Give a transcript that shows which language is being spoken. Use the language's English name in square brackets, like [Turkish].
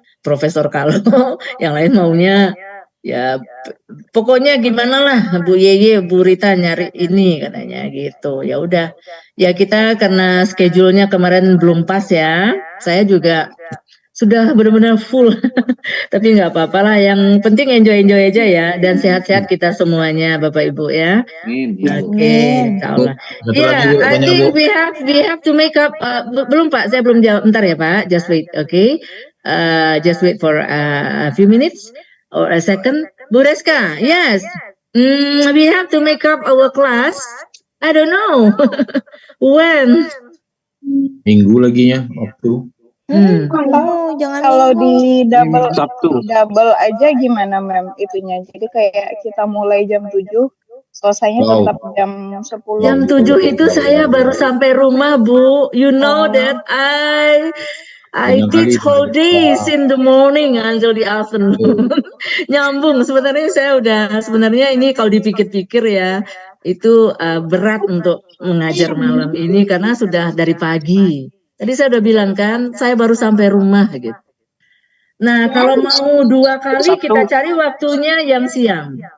[Indonesian] Profesor kalau yang lain maunya ya pokoknya gimana lah Bu Yeye, Bu Rita nyari ini katanya gitu. Ya udah. Ya kita karena schedule-nya kemarin belum pas ya. Saya juga sudah benar-benar full. Tapi nggak apa-apa lah. Yang penting enjoy aja ya. Dan sehat-sehat kita semuanya Bapak Ibu ya. Oke, insyaallah. [English] Ya, I think we have to make up. [Indonesian] Belum Pak, saya belum jawab. Bentar ya Pak. [English] Just wait, okay? Just wait for a few minutes or a second. Bu Reska, yes. We have to make up our class. I don't know when. [Indonesian] Minggu lagi ya waktu. Kalau di double aja gimana Ma'am itunya. Jadi kayak kita mulai jam 7, selesainya tetap jam 10. Jam 7 itu saya baru sampai rumah, Bu. [English] You know that I teach whole days in the morning until the afternoon. [Indonesian] Nyambung. Sebenarnya ini kalau dipikir-pikir ya, itu berat untuk mengajar malam ini karena sudah dari pagi. Tadi saya udah bilang kan, saya baru sampai rumah gitu. Nah, kalau mau 2 kali kita cari waktunya yang siang.